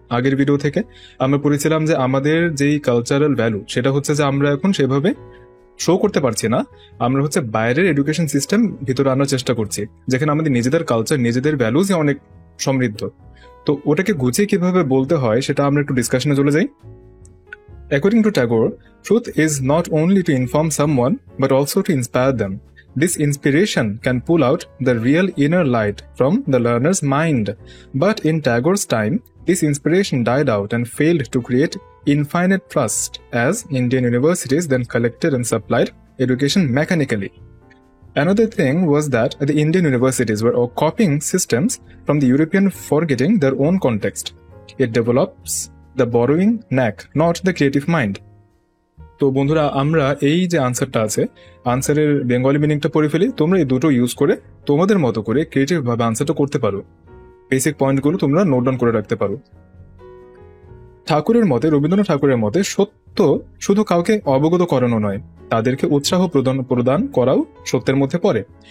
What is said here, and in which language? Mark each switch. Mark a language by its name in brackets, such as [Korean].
[Bangla] আগের ভিডিও থেকে আমরা পড়েছিলাম যে আমাদের যেই কালচারাল ভ্যালু সেটা হচ্ছে যে আমরা এখন সেভাবে শো করতে পারছি না। আমরা হচ্ছে বাইরের এডুকেশন সিস্টেম ভিতরে আনার চেষ্টা করছি, যেখানে আমাদের নিজেদের কালচার নিজেদের ভ্যালুজ অনেক সমৃদ্ধ। তো ওটাকে গুছিয়ে কিভাবে বলতে হয় সেটা আমরা একটু ডিসকাশনে চলে যাই। [English] According to Tagore, truth is not only to inform someone but also to inspire them. This inspiration can pull out the real inner light from the learner's mind. But in Tagore's time, this inspiration died out and failed to create infinite trust as Indian universities then collected and supplied education mechanically. Another thing was that the Indian universities were copying systems from the European, forgetting their own context. It develops the borrowing knack, not the creative mind. [Bangla] তো বন্ধুরা আমরা এই যে আনসারটা আছে, আনসারের Bengali মিনিংটা পড়ে ফেলি। তোমরা এই দুটো ইউজ করে তোমাদের মতো করে ক্রিয়েটিভ ভাবে আনসারটা করতে পারো। বেসিক পয়েন্টগুলো তোমরা নোট ডাউন করে রাখতে পারো। ঠাকুরের মতে, রবীন্দ্রনাথ ঠাকুরের মতে, সত্য শুধু কাউকে অবগত করানো নয়, তাদেরকে উৎসাহ প্রদান করাও সত্যের মধ্যে পড়ে।